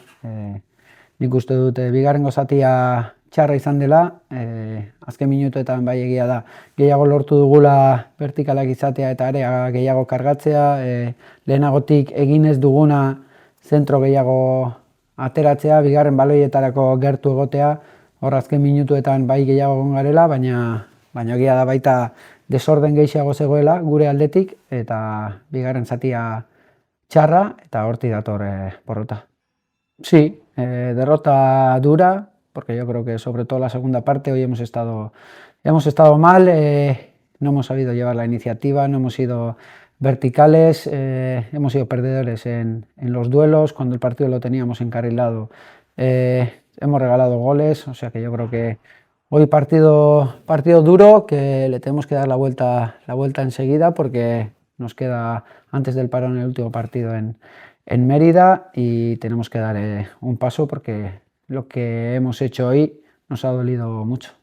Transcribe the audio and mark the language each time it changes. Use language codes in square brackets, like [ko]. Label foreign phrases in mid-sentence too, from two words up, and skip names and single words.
[eu] Nik uste dut bigarrengo zatia txarra izan dela, azken minutuetan bai egia da gehiago lortu dugula vertikalak izatea eta area gehiago kargatzea, lehenagotik egin ez duguna zentro gehiago ateratzea, bigarren baloietarako gertu egotea, hor azken minutuetan bai gehiago egon garela, baina egia da baita desorden gehiago zegoela gure aldetik eta bigarren zatia txarra eta hortik dator porrota. [es] Sí, derrota dura, porque yo creo que sobre todo la segunda parte hoy hemos estado mal, no hemos sabido llevar la iniciativa, no hemos sido verticales, hemos sido perdedores en los duelos, cuando el partido lo teníamos encarrilado hemos regalado goles, o sea que yo creo que hoy partido duro, que le tenemos que dar la vuelta enseguida porque nos queda antes del parón el último partido en Mérida y tenemos que dar un paso porque lo que hemos hecho hoy nos ha dolido mucho.